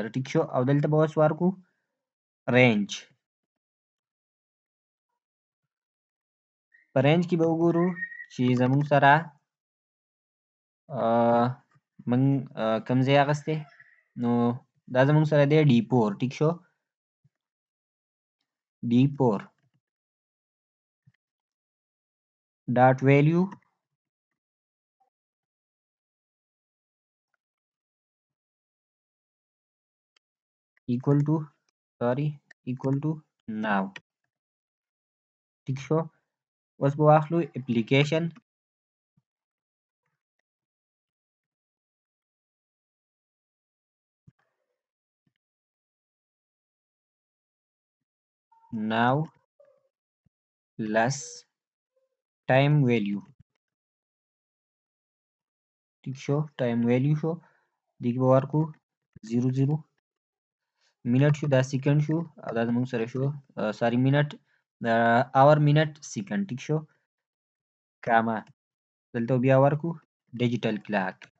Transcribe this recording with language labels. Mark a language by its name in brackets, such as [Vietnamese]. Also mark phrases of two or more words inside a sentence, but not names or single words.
[Pashto] ټیک شو، او دلته به اوس ورکو رینج. په رینج کې به وګورو چې زموږ سره موږ کوم ځای اخیستی، نو دا زموږ سره دی D4. ټیک شو، [English] D4 dot value equal to now. [Pashto] ټیک شو، اوس به واخلو [English] application now less time value. [Pashto] ټیک شو، [English] time value [Pashto] شو، دې کې به ورکو 00 منټ شو، دا سیکنډ شو او دا زموږ سره شو ساري منټ، اور منټ سیکنډ. ټیک شو، کاما دلته بیا ورکو [English] digital clock.